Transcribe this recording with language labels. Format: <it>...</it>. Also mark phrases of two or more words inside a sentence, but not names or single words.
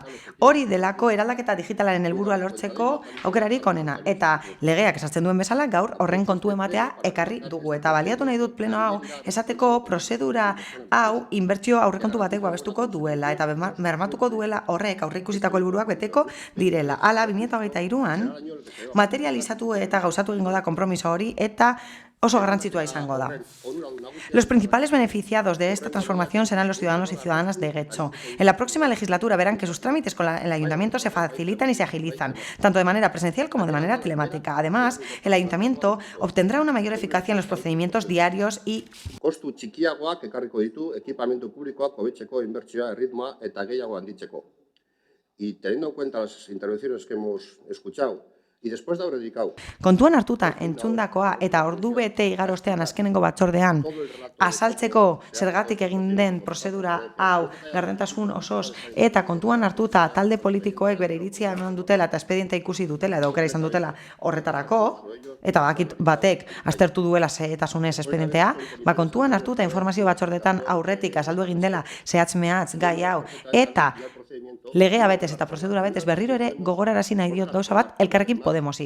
<eu>Hori delako eraldaketa digitalaren helburua lortzeko aukerarik onena eta legeak esartzen duen bezala gaur horren kontu ematea ekarri dugu eta baliatu nahi dut pleno hau esateko prozedura hau inbertsio aurrekontu batek babestuko duela eta bermatuko duela horrek aurreikusitako helburuak beteko direla. Hala, 2023an materializatu eta gauzatu egingo da konpromiso hori eta oso garrantzitua izango da.</eu> <es>Los principales beneficiados de esta transformación serán los ciudadanos y ciudadanas de Getxo. En la próxima legislatura verán que sus trámites con el ayuntamiento se facilitan y se agilizan, tanto de manera presencial como de manera telemática. Además, el ayuntamiento obtendrá una mayor eficacia en los procedimientos diarios y</es> <eu>Kostu txikiagoak ekarriko ditu ekipamendu publikoak hobetzeko inbertsioa, erritmoa eta gehiago handitzeko.</eu> <es>Y teniendo en cuenta las intervenciones que hemos escuchado, y después de haber dedicado</es> <eu>kontuan hartuta entzundakoa eta ordu bete igaro ostean azkenengo batzordean azaltzeko zergatik egin den prozedura hau gardentasun osoz eta kontuan hartuta talde politikoek bere iritzia eman dutela eta espedientea ikusi dutela edo aukera izan dutela horretarako eta badakit batek aztertu duela zehetasunez espedientea, kontuan hartuta informazio batzordetan aurretik azaldu egin dela zehatz-mehatz gai hau eta legea betez eta prozedura betez berriro ere gogorarazi nahi diot gauza bat Elkarrekin Podemosi.</eu>